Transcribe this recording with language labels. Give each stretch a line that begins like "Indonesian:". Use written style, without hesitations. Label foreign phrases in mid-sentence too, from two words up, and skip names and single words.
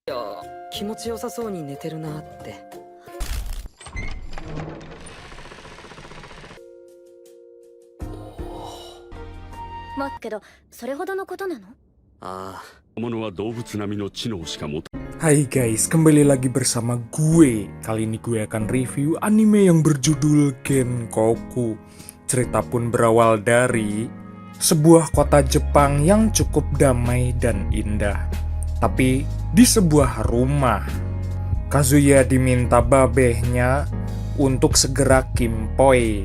Japanese: いや、気持ちよさそうに寝てるなって。まけど、それほどのことなの？ああ。 Monoは動物並みの知能しか持た
Indonesian: Hai guys, kembali lagi bersama gue. Kali ini gue akan review anime yang berjudul Genkoku. Cerita pun berawal dari sebuah kota Jepang yang cukup damai dan indah. Tapi di sebuah rumah, Kazuya diminta babehnya untuk segera kimpoi.